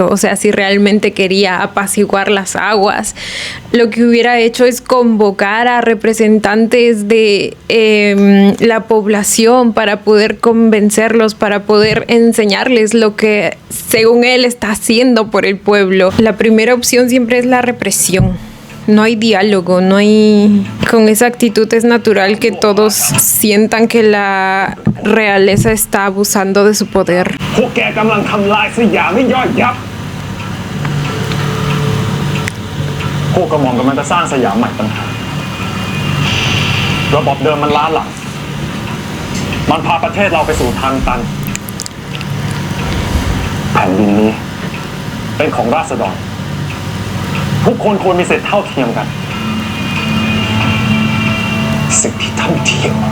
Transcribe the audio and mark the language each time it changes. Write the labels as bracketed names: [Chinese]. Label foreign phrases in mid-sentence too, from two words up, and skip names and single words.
[Spanish] O sea, si realmente quería apaciguar las aguas, lo que hubiera hecho es convocar a representantes de la población para poder convencerlos, para poder enseñarles lo que según él está haciendo por el pueblo. La primera opción siempre es la represión. No hay diálogo, no hay... Con esa actitud es natural que todos sientan que la realeza está abusando de su poder. [Thai] พวกแกกำลังทำลายสยามให้ย่อยยับพวกกระหม่อมกำลังจะสร้างสยามใหม่ต่างหากระบบเดิมมันล้าหลังมันพาประเทศเราไปสู่ทางตันแผ่นดินนี้เป็นของราษฎรทุกคนควรมีสิทธิเท่าเทียมกันสิทธิเท่าเทียม